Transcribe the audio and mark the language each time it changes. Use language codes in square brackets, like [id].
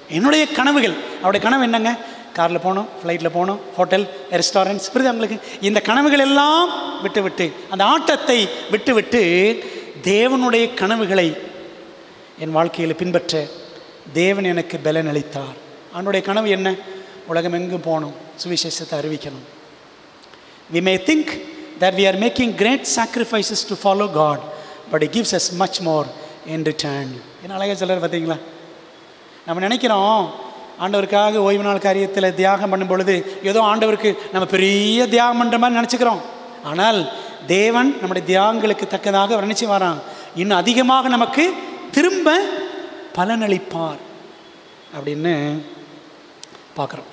[ta] என்னுடைய கனவுகள், அவருடைய கனவு என்னங்க? காரில் போகணும், ஃப்ளைட்டில் போகணும், ஹோட்டல், ரெஸ்டாரண்ட்ஸ், புரியுது அவங்களுக்கு? இந்த கனவுகள் எல்லாம் விட்டு அந்த ஆட்டத்தை விட்டு தேவனுடைய கனவுகளை என் வாழ்க்கையில் பின்பற்ற தேவன் எனக்கு பலன் அளித்தார். அவனுடைய கனவு என்ன? உலகம் எங்கும் போகணும், சுவிசேஷத்தை அறிவிக்கணும். [en] We may think that we are making great sacrifices to follow God, but He gives us much more in return. [ta] என்ன அழகாக சொல்கிறார் பார்த்தீங்களா? நம்ம நினைக்கிறோம் ஆண்டவருக்காக ஓய்வு நாள் காரியத்தில் தியாகம் பண்ணும் பொழுது ஏதோ ஆண்டவருக்கு நம்ம பெரிய தியாகம் பண்ணுற மாதிரி நினச்சிக்கிறோம். ஆனால் தேவன் நம்முடைய தியாகங்களுக்கு தக்கதாக வர்ணிச்சு வரான். இன்னும் அதிகமாக நமக்கு திரும்ப பலனளிப்பார் அப்படின்னு பார்க்குறோம்.